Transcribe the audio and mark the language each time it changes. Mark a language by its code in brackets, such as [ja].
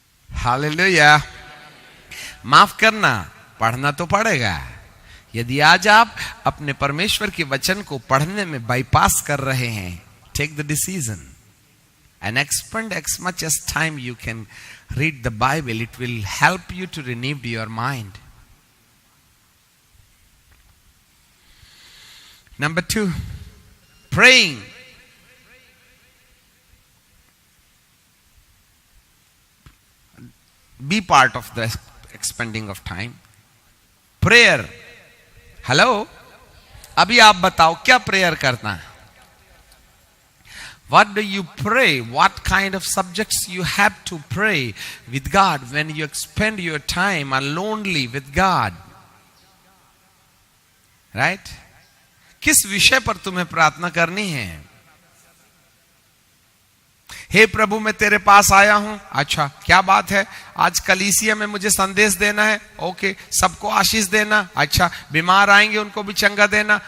[hi] Hallelujah. माफ करना, पढ़ना तो पड़ेगा. यदि आज आप अपने परमेश्वर के वचन को पढ़ने में बाईपास कर रहे हैं, [en] Take the decision and expend as much as time you can read the Bible. It will help you to renew your mind. Number 2, praying. Be part of the expending of time. Prayer. Hello? [hi] अभी आप बताओ क्या prayer करना है? [en] What do you pray? What kind of subjects you have to pray with God when you spend your time alonely with God? Right? [hi] किस विषय पर तुम्हें प्रार्थना करनी है? हे प्रभु मैं तेरे पास आया हूं. अच्छा क्या बात है, आज कलीसिया में मुझे संदेश देना है. ओके, सबको आशीष देना. अच्छा, बीमार आएंगे उनको भी चंगा देना.